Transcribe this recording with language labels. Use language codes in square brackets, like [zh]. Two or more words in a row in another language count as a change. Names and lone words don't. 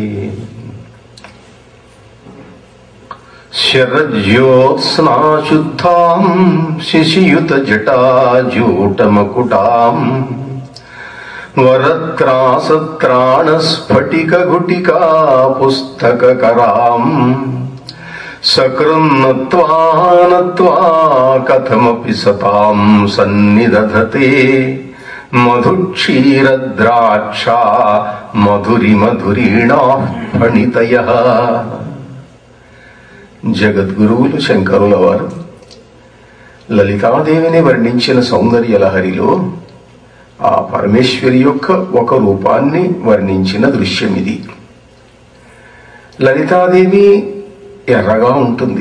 [sa] शरज्योत्स्नाशुद्धां शिशियुतजटाजूटमकुटाम् वरत्रासत्राणस्फटिकगुटिका पुस्तककराम् सकृन्नत्वा नत्वा कथमपि सतां सन्निदधते मधुक्षीरद्राक्षा मधुरिमधुरीणाः फणितयः। [te] జగద్గురువులు శంకరుల వారు లలితాదేవిని వర్ణించిన సౌందర్య లహరిలో ఆ పరమేశ్వరి యొక్క ఒక రూపాన్ని వర్ణించిన దృశ్యం ఇది. లలితాదేవి ఎర్రగా ఉంటుంది.